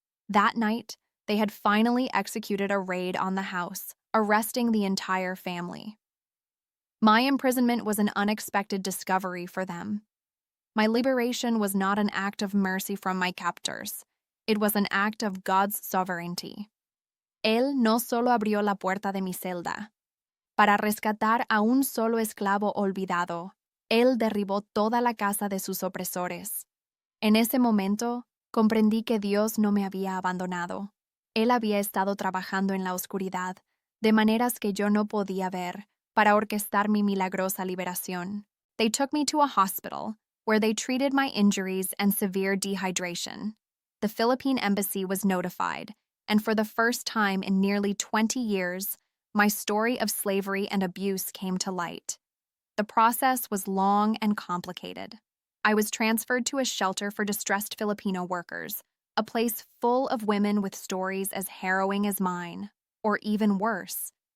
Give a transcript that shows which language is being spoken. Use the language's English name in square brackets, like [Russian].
[English] That night, they had finally executed a raid on the house, arresting the entire family. My imprisonment was an unexpected discovery for them. My liberation was not an act of mercy from my captors. It was an act of God's sovereignty. [Spanish] Él no solo abrió la puerta de mi celda. Para rescatar a un solo esclavo olvidado, Él derribó toda la casa de sus opresores. En ese momento, comprendí que Dios no me había abandonado. Él había estado trabajando en la oscuridad, de maneras que yo no podía ver, para orquestar mi milagrosa liberación. [English] They took me to a hospital, where they treated my injuries and severe dehydration. The Philippine embassy was notified, and for the first time in nearly 20 years, my story of slavery and abuse came to light. The process was long and complicated. I was transferred to a shelter for distressed Filipino workers, a place full of women with stories as harrowing as mine, or even worse.